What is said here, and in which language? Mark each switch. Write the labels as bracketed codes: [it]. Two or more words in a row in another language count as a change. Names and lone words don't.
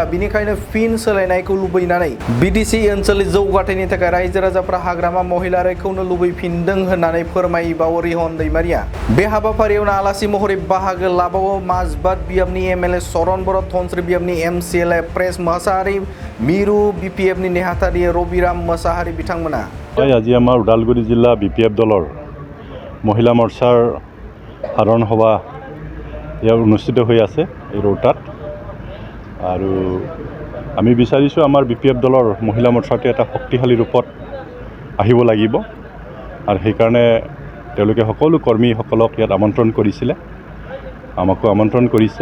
[brx] बिनिखायनो फिन सोलायनायखौ लुबैनानै बिटिसि ओनसोलनि जौगाथायनि थाखाय रायजो राजाफोरा हाग्रामा महिला रैखौनो लुबैफिनदों होननानै फोरमायबावो रिहन दैमारिया। बे हाबाफारियावनो आलासि महरै बाहागो लाबावो माजबाद बियाबनि एमएलए सरन बर', धनस्री बियाबनि एमसिएलए प्रेस मोसाहारि, मिरु बिपिएफनि नेहाथारि रबिराम मोसाहारि बिथांमोना। [as] আজি আমাৰ ওদালগুৰি জিলা বিপিএফ দলৰ মহিলা মৰ্চাৰ সাধাৰণ সভা ইয়াৰ অনুষ্ঠিত হৈ আছে এই ৰৌতাত। আৰু আমি বিচাৰিছোঁ আমাৰ বিপিএফ দলৰ মহিলা মৰ্চাটো এটা শক্তিশালী ৰূপত আহিব লাগিব আৰু সেইকাৰণে তেওঁলোকে সকলো কৰ্মীসকলক ইয়াত আমন্ত্ৰণ কৰিছিলে, আমাকো আমন্ত্ৰণ কৰিছে।